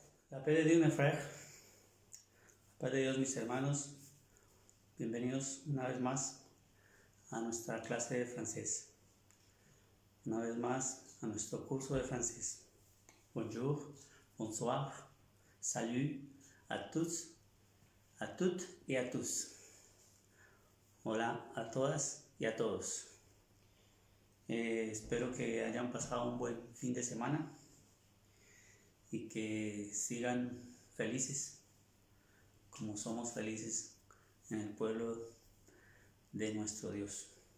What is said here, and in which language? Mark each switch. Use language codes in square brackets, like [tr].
[fr] La paix de [es] Dios, [fr] mes frères, [es] paz de Dios, mis hermanos, bienvenidos una vez más a nuestra clase de francés, una vez más a nuestro curso de francés. [fr] Bonjour, bonsoir, salut a tous, a toutes y a tous. [es] Hola a todas y a todos. Espero que hayan pasado un buen fin de semana y que sigan felices como somos felices en el pueblo de nuestro Dios.